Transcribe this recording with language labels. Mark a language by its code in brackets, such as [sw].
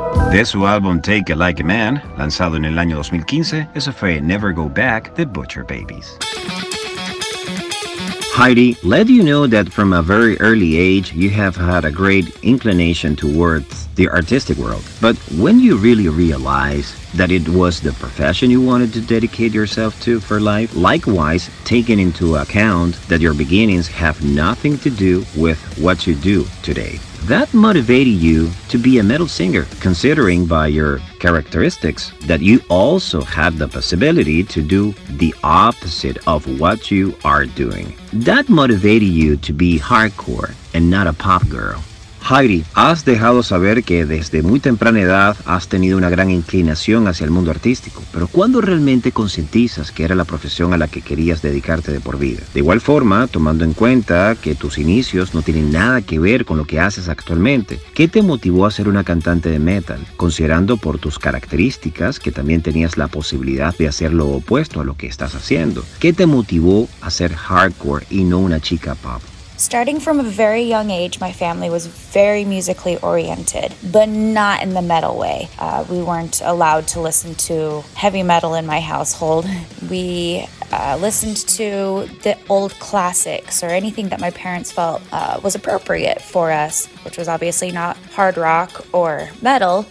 [es] De su álbum Take It Like a Man, lanzado en el año 2015, eso fue Never Go Back de Butcher Babies. [en] Heidi, let you know that from a very early age, you have had a great inclination towards the artistic world. But when you really realize that it was the profession you wanted to dedicate yourself to for life, likewise, taking into account that your beginnings have nothing to do with what you do today, that motivated you to be a metal singer, considering by your characteristics that you also had the possibility to do the opposite of what you are doing. That motivated you to be hardcore and not a pop girl. [es] Heidi, has dejado saber que desde muy temprana edad has tenido una gran inclinación hacia el mundo artístico, pero ¿cuándo realmente concientizas que era la profesión a la que querías dedicarte de por vida? De igual forma, tomando en cuenta que tus inicios no tienen nada que ver con lo que haces actualmente, ¿qué te motivó a ser una cantante de metal, considerando por tus características que también tenías la posibilidad de hacer lo opuesto a lo que estás haciendo? ¿Qué te motivó a ser hardcore y no una chica pop? [en] Starting from a very young age, my family was very musically oriented, but not in the metal way. We weren't allowed to listen to heavy metal in my household. We listened to the old classics or anything that my parents felt was appropriate for us, which was obviously not hard rock or metal.